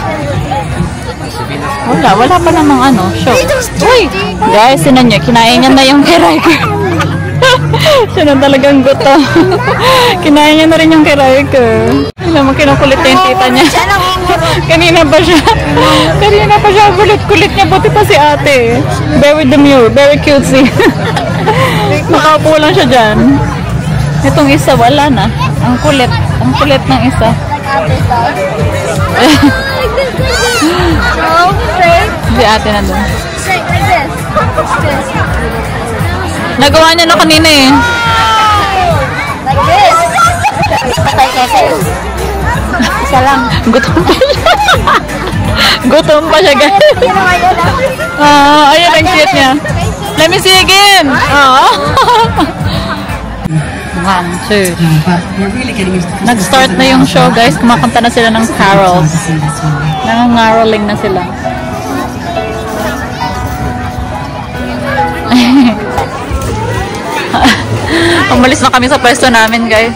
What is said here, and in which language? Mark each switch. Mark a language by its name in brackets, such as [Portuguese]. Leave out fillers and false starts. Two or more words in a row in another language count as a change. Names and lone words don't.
[Filipino] Wala pa namang ano, show. Uy! Guys, sinan niya, kinain niya na yung kay Riker. Siya na talagang guto. Kinain niya na rin yung kay Riker. Alam mo, kinukulit niya yung tita niya. Kanina pa siya, kulit-kulit niya, buti pa si ate. [English] Very demure, very cutesy. [Filipino] Nakaupo lang siya dyan. Itong isa, wala na. Ang kulit ng isa. Si ate na doon. Nagawa niya na kanina eh. [English] Like this. [Filipino] Patay kasi. Isa lang. Gutom pa siya. Gutom pa siya, guys. Ayun ang cute niya. [English] Let me see again. One, two. [Filipino] Nag-start na yung show, guys. Kumakanta na sila ng carols. Nangangaroling na sila. Umalis na kami sa pwesto namin, guys.